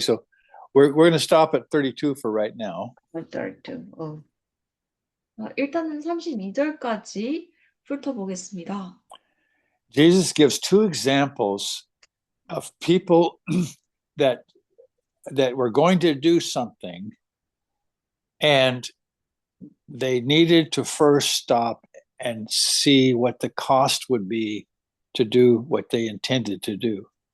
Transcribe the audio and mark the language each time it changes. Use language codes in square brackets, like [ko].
[en] So we're going to stop at 32 for right now. 32. [ko] 일단은 32절까지 훑어보겠습니다. [en] Jesus gives two examples of people that were going to do something and they needed to first stop and see what the cost would be to do what they intended to do.